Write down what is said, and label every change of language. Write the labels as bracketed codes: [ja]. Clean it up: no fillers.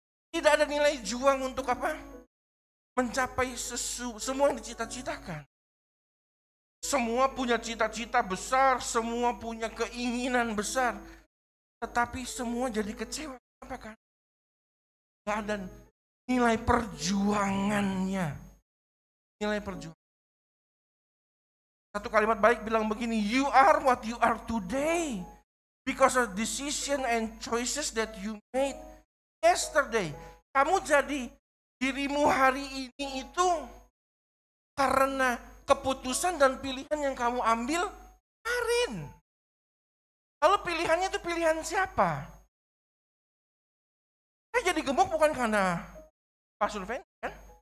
[id] Tidak ada nilai juang untuk apa? Mencapai semua yang dicita-citakan. Semua punya cita-cita besar, semua punya keinginan besar. Tetapi semua jadi kecewa. Kenapa kan? Gak ada nilai perjuangannya. Nilai perjuangan. Satu kalimat baik bilang begini, [en] you are what you are today because of decision and choices that you made yesterday. [id] Kamu jadi dirimu hari ini itu karena keputusan dan pilihan yang kamu ambil kemarin. Lalu pilihannya itu pilihan siapa? Saya jadi gemuk bukan karena Pak Surven, kan?